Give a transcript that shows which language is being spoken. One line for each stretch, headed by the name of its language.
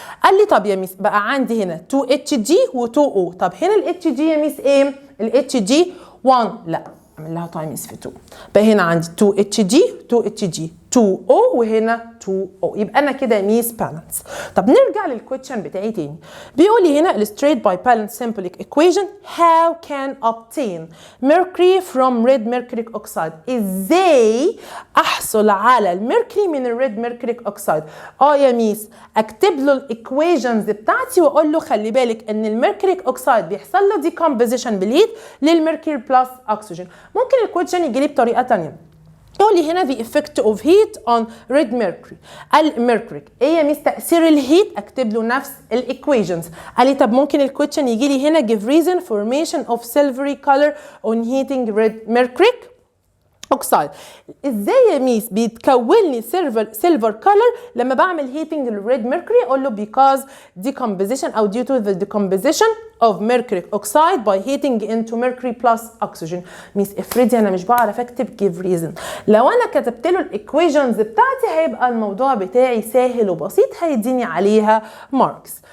Arabic: قال لي طب يا ميس بقى عندي هنا 2 اتش جي و2 او. طب هنا الاتش جي يا ميس ايه؟ الاتش جي 1، لا اعمل لها تايمز في 2. بقى هنا عندي 2 اتش جي 2 اتش جي 2 او وهنا 2 او، يبقى انا كده ميس بالانس. طب نرجع للكويشن بتاعي تاني. بيقول لي هنا
English: illustrate by balanced symbolic equation how can obtain mercury from red mercuric oxide.
Arabic: ازاي احصل على الميركوري من الريد ميركوريك اوكسايد؟ يا ميس اكتب له الايكويشنز بتاعتي واقول له خلي بالك ان الميركوريك اوكسايد بيحصل له ديكومبوزيشن بالهيت للميركوري بلس اكسجين. ممكن الكويشن يجي لي بطريقه ثانيه، يقول لي هنا
English: the effect of heat on red mercury.
Arabic: الميركوريك ايه يا ميس تاثير الهيت؟ اكتب له نفس الايكويشنز. قال لي طب ممكن الكويشن يجي لي هنا
English: give reason formation of silvery color on heating red mercuric oxide.
Arabic: ازاي يا ميس بيتكون لي سيلفر كولر لما بعمل هيتنج للريد ميركوري؟ اقول له
English: because decomposition او due to the decomposition of mercuric oxide by heating into mercury plus oxygen.
Arabic: ميس افرضي انا مش بعرف اكتب
English: give reason،
Arabic: لو انا كتبت له الايكويشنز بتاعتي هيبقى الموضوع بتاعي سهل وبسيط، هيديني عليها ماركس.